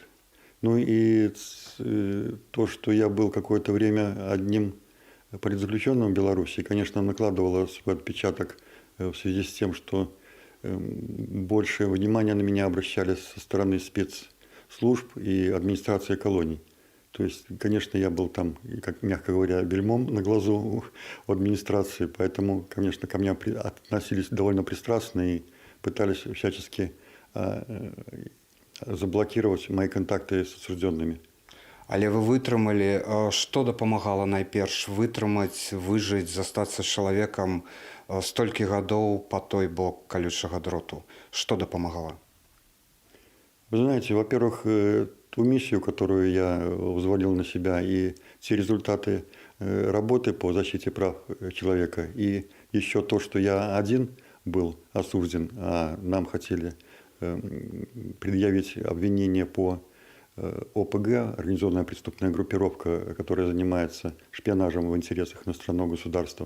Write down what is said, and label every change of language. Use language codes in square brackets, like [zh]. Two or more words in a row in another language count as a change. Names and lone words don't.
[ru] Ну и то, что я был какое-то время одним политзаключенным в Беларуси, конечно, накладывало свой отпечаток в связи с тем, что больше внимания на меня обращали со стороны спецслужб и администрации колоний. То есть, конечно, я был там, как мягко говоря, бельмом на глазу у администрации, поэтому, конечно, ко мне относились довольно пристрастно и пытались всячески заблокировать мои контакты с осужденными. [be] Але вы вытрымалі, што дапамагала найперш вытрымаць, выжыць, застацца з чалавекам столькі гадоў по той бок колючага дроту? [ru] Что дапамагала? Вы знаете, во-первых, ту миссию, которую я взвалил на себя, и те результаты работы по защите прав человека, и еще то, что я один был осужден, а нам хотели предъявить обвинение по ОПГ, организованная преступная группировка, которая занимается шпионажем в интересах иностранного государства.